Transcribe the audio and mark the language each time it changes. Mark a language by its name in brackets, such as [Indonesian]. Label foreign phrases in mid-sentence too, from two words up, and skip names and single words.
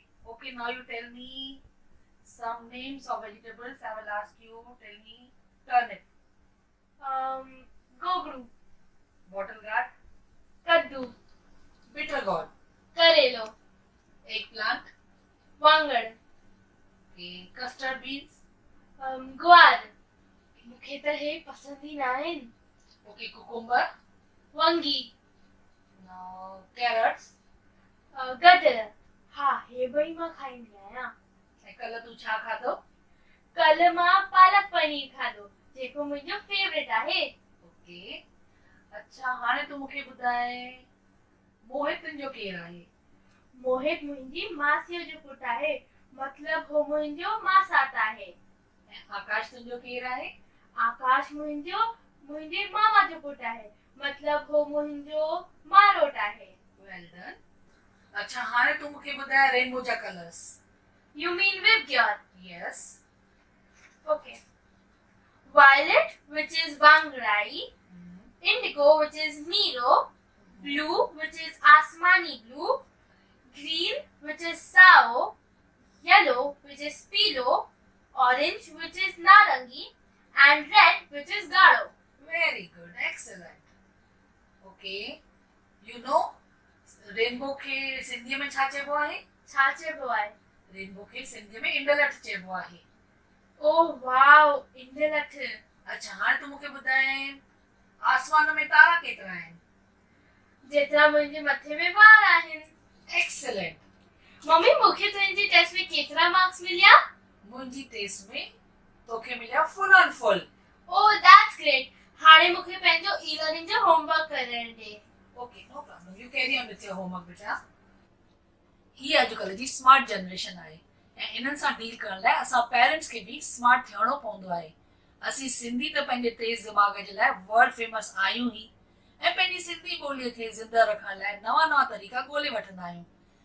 [English] Okay, now you tell me some names of vegetables. I will ask you, tell me turnip, [Sindhi] Gogru. [English] bottle gourd, [Sindhi] Kaddu. [English] bitter gourd, [Sindhi] Karelo. [English] eggplant, [Sindhi] Wangad. [English] okay, custard beans, [Sindhi] ग्वार. मूंखे त हे पसंद ही न आहिनि. [English] okay, cucumber, [Sindhi] वंगी. [English] now carrots. [Sindhi] गजर. हा हे ॿई मां खाईंदी आहियां. ऐं कल्ह तूं छा खाधो? कल्ह मां पालक पनीर खाधो जेको मुंहिंजो फेवरेट आहे. [English] ओके. [Sindhi] अच्छा हाणे तूं मूंखे ॿुधाए मोहित तुंहिंजो केरु आहे? मोहित मुंहिंजी मासीअ जो पुटु आहे. मतलब हो मुंहिंजो मासात आहे. ऐं आकाश तुंहिंजो केरु आहे? आकाश मुंहिंजे मामा जो पुटु आहे. मतलब हो मुंहिंजो मारोट आहे. [English] well done. [Sindhi] अच्छा हाणे तूं मूंखे ॿुधाए रेनबो जा कलर्स. [English] You mean Vibgyor? यस. Okay. Violet, which is Bangrai. Indigo, which is Nero. Blue, which is Asmani blue. Green, which is Sao. Yellow, which is Pilo. Orange, which is Narangi. And red, which is Garo. Very good. Excellent. Okay. You know [Sindhi] रेनबो खे सिंधीअ में छा चइबो आहे? छा चइबो आहे? रेनबो खे सिंधीअ में इंडलठ चइबो आहे. [English] oh wow, इंडलठ. [Sindhi] अच्छा हाणे तूं मूंखे ॿुधाए आसमान में तारा केतिरा आहिनि? जेतिरा मुंहिंजे मथे में वार आहिनि. [English] एक्सीलेंट. [Sindhi] मम्मी मूंखे तुंहिंजी टेस्ट में केतिरा मार्क्स मिलिया? मुंहिंजी टेस्ट में तोखे मिलिया [English] full on full. oh that's great. [Sindhi] हाणे मूंखे पंहिंजो [English] e-learning [Sindhi] जो होमवर्क करण ॾे. [English] okay no problem. you carry on with your homework बेटा. [Sindhi] हीअ अॼुकल्ह जी स्मार्ट जनरेशन आहे ऐं इन्हनि सां डील करण लाइ असां पेरेंट्स खे बि स्मार्ट थियणो पवंदो आहे. असीं सिंधी त पंहिंजे तेज़ दिमाग़ जे लाइ [English] world famous [Sindhi] आहियूं ई ऐं पंहिंजी सिंधी ॿोलीअ खे ज़िंदा रखण लाइ नवां नवां तरीक़ा ॻोल्हे वठंदा आहियूं.